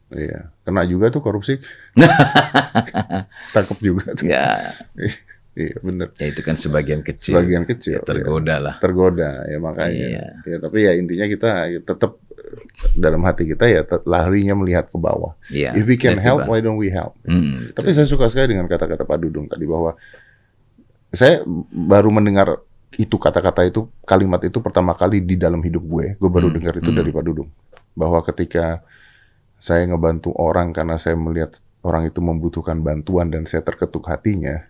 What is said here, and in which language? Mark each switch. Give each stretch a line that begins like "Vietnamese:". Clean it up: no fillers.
Indonesian: Iya. Kena juga tuh korupsi. Tangkap juga tuh. Ya. Iya benar. Ya itu kan sebagian kecil. Ya, tergoda lah. Tergoda ya makanya. Ya tapi ya intinya kita tetap dalam hati kita ya larinya melihat ke bawah.
English: If we can help, why don't we help?
Indonesian: Tapi saya suka sekali dengan kata-kata Pak Dudung tadi bahwa saya baru mendengar itu kata-kata itu, kalimat itu pertama kali di dalam hidup gue. Gue baru dengar itu dari Pak Dudung. Bahwa ketika saya ngebantu orang karena saya melihat orang itu membutuhkan bantuan dan saya terketuk hatinya.